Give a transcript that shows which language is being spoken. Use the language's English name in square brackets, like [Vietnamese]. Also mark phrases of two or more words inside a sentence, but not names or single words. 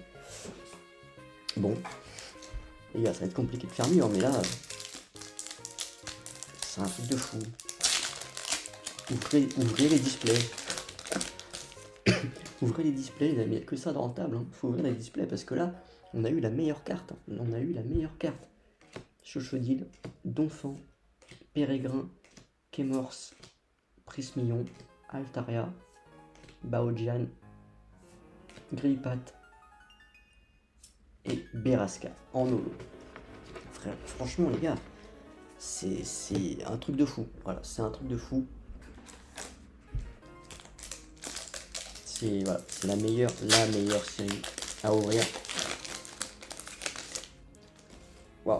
[French] Bon, les gars, ça va être compliqué de faire mieux, mais là, c'est un truc de fou. Ouvrez les displays. Ouvrez les displays, il n'y a que ça dans la table. Hein. Faut ouvrir les displays parce que là, on a eu la meilleure carte. On a eu la meilleure carte. Chochodile, Donphan, Pérégrin, Kémorse, Prismillon, Altaria, Baojian, Grippat et Berasca en holo. Frère, franchement les gars, c'est un truc de fou. Voilà, c'est un truc de fou. C'est voilà, la meilleure série à ouvrir. Waouh.